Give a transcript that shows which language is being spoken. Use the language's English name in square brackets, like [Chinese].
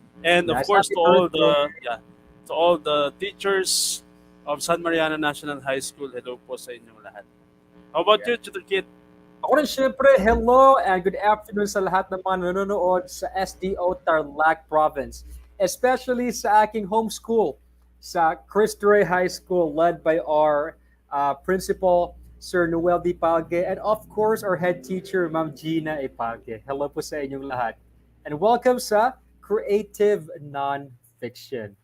[English] And of course to all the, to all the teachers of San Mariano National High School, [Filipino] hello po sa inyong lahat. [English] How about you, Tutor Kit? [Filipino] Ako rin syempre, [English] hello and good afternoon [Filipino] sa lahat ng mga nanonood sa SDO Tarlac Province. [English] Especially [Filipino] sa aking [English] home school, sa Cristo Rey High School, led by our principal, Sir Noel D. Palge, and of course, our head teacher, Ma'am Gina Ipalge. [Filipino] Hello po sa inyong lahat. [English] And welcome [Filipino] sa Creative NonFiction.